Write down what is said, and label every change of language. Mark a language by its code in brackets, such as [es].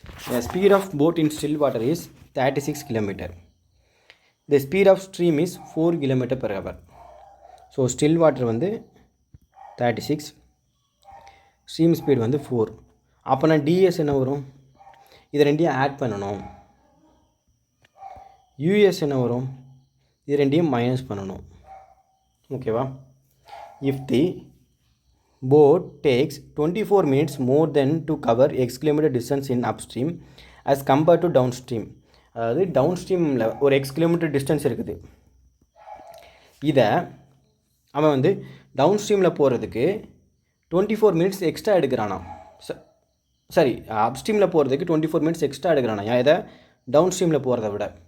[en] The speed of boat in still water is 36 km. The speed of stream is 4 km per hour. [ta] So still water வந்து 36, stream speed வந்து 4. அப்போனா DS என்ன வரும்? இதை ரெண்டையும் add பண்ணணும். யூஎஸ் என்ன வரும்? இது ரெண்டையும் மைனஸ் பண்ணணும், ஓகேவா? [en] If the boat takes 24 minutes more than to cover x kilometer distance in upstream as compared to downstream. [ta] அதாவது டவுன்ஸ்ட்ரீமில் ஒரு x கிலோமீட்டர் டிஸ்டன்ஸ் இருக்குது, இதை அவன் வந்து டவுன்ஸ்ட்ரீமில் போகிறதுக்கு 24 மினிட்ஸ் எக்ஸ்ட்ரா எடுக்கிறானா. சரி, அப்ஸ்ட்ரீமில் போகிறதுக்கு 24 மினிட்ஸ் எக்ஸ்ட்ரா எடுக்கிறானா, இதை டவுன்ஸ்ட்ரீமில் போகிறத விட.